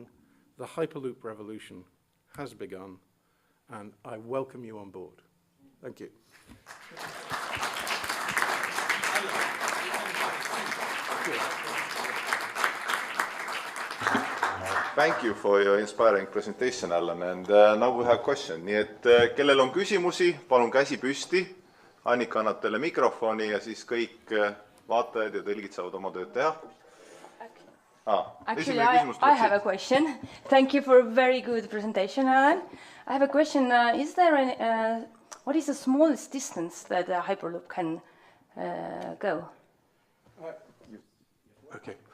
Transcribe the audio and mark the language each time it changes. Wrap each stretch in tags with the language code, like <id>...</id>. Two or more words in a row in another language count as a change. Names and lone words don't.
<en>The Hyperloop revolution has begun, and I welcome you on board. Thank you. Thank you for your inspiring presentation, Alan. And now we have a question.</en> <et>Nii et kellel on küsimusi, palun käsi püsti. Annika annab teile mikrofoni ja siis kõik vaatajad ja tõlgid saavad oma tööd teha.</et> <en>Actually, I have a question. Thank you for a very good presentation, Alan. I have a question. Is there any, What is the smallest distance that a Hyperloop can go? Okay.</en>